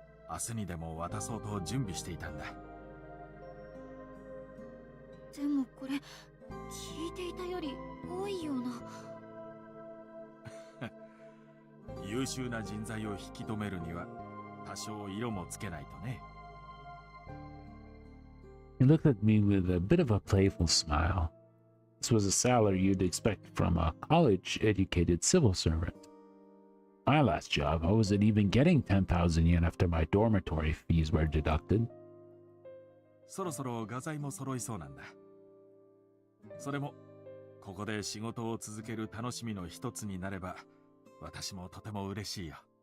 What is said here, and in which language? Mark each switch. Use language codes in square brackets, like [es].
[ja] 明日にでも渡そうと準備していたんだ。でもこれ、聞いていたより多いような。優秀な人材を引き止めるには、多少色もつけないとね。 [en] He looked at me with a bit of a playful smile. This was a salary you'd expect from a college-educated civil servant. My last job, I wasn't even getting 10,000 yen after my dormitory fees were deducted. [ja] そろそろ画材も揃いそうなんだ。それも、ここで仕事を続ける楽しみの一つになれば、私もとても嬉しいよ。